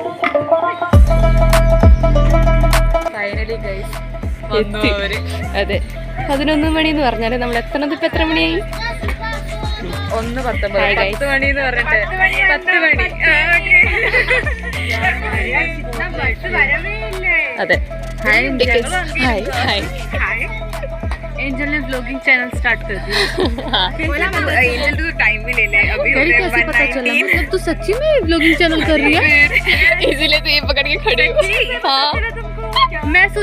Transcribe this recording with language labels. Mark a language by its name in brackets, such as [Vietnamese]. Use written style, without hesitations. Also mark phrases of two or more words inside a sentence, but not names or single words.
[English] finally guys [Malayalam] വന്നവര്. അതെ 11 മണി എന്ന് പറഞ്ഞാൽ നമ്മൾ എത്തണത് ഇപ്പം എത്ര മണിയായി? 1:19. 10 മണി എന്ന് പറഞ്ഞിട്ട് 10 മണി. അതെ [Hindi] हाय हाय हाय एंजल ने [English] vlogging channel [Hindi] स्टार्ट कर दिया. बोला एंजल तो टाइम भी ले ले अभी. कैसे पता चला? मतलब तू सच्ची में [English] vlogging channel [Hindi] कर रही है? इसलिए तो ये पकड़ के खड़े हो.